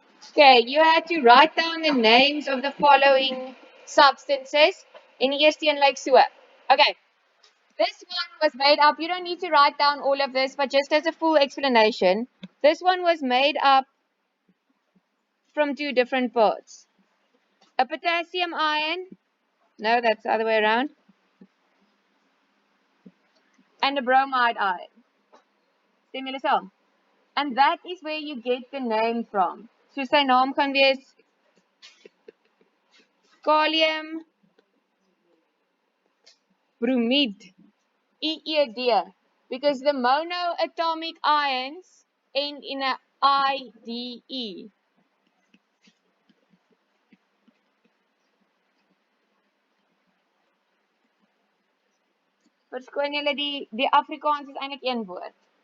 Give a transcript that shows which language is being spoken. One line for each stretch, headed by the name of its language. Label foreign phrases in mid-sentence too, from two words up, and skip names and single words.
English: Okay, you had to write down the names of the following substances in
Afrikaans: eerste een
English: like so. Okay, this one was made up, you don't need to write down all of this, but just as a full explanation, this one was made up from two different parts. A potassium ion, no, that's the other way around, and a bromide ion.
Afrikaans: Stem julle saam?
English: And that is where you get the name from.
Afrikaans: So sy naam gaan wees kalium bromide.
English: EED, because the monoatomic ions end in a IDE.
Afrikaans: Verskoon julle die Afrikaans is eintlik een woord.